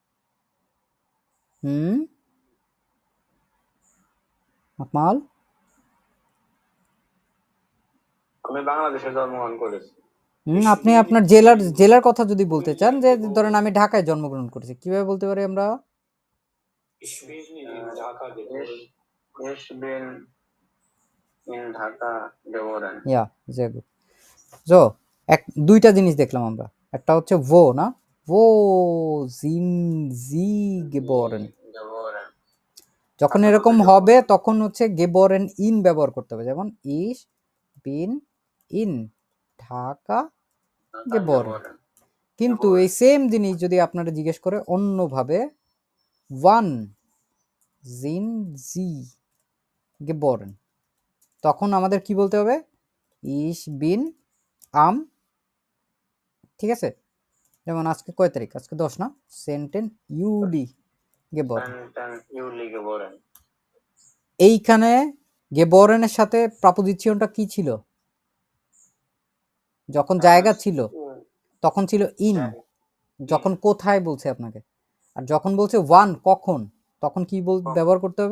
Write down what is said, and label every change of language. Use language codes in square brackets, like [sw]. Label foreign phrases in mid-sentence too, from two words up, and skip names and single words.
[bn] আকমাল আমি বাংলাদেশে জন্মগ্রহণ করেছি। আপনি আপনার জেলার কথা যদি বলতে চান, যে ধরেন আমি ঢাকায় জন্মগ্রহণ করেছি, কিভাবে বলতে পারি আমরা? [de] Ich bin in Dhaka geboren. Ich bin in Dhaka geboren. Ja sehr gut. So, [bn] দুইটা জিনিস দেখলাম আমরা। একটা হচ্ছে wo না, [de] wo sind Sie geboren। Geboren. [bn] যখন এরকম হবে তখন হচ্ছে [de] geboren in [bn] ব্যবহার করতে হবে, যেমন [de] ich bin in ঢাকা geboren। [bn] কিন্তু এই সেম জিনিস যদি আপনারা জিজ্ঞেস করে অন্যভাবে, [de] wann sind Sie geboren, [bn] তখন আমাদের কি বলতে হবে? [de] ich bin am, [bn] ঠিক আছে? যেমন আজকে কয় তারিখ? আজকে 10 না? [de] 10 Juli geboren। 10 Juli geboren. [bn] এইখানে geboren এর সাথে প্রাপোজিশনটা কি ছিল? যখন জায়গা ছিল তখন ছিল in, যখন কোথায় বলছে আপনাকে, আর যখন বলছে ওয়ান কখন, তখন কি ব্যবহার করতে হবে?